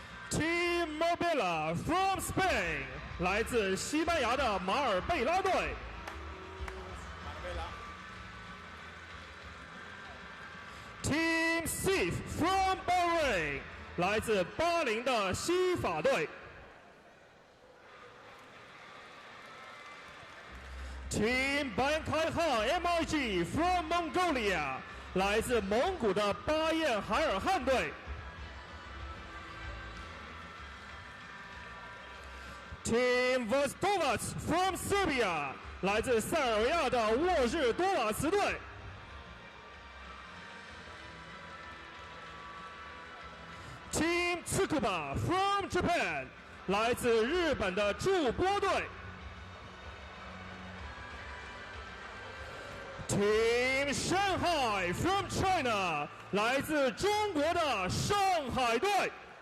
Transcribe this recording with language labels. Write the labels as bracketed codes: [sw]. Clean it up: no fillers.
[en] Team Mobila from Spain， [zh] 来自西班牙的马尔贝拉队。 [en] Team Sif from Bahrain， [zh] 来自巴林的西法队。 [en] Team Bankaiha MIG from Mongolia， [zh] 来自蒙古的巴彦海尔汗队。 [en] Team Vostovac from Serbia， [zh] 来自塞尔维亚的沃日多瓦茨队。 [en] Team Tsukuba from Japan， [zh] 来自日本的筑波队。 [en] Team Shanghai from China， [zh] 来自中国的上海队。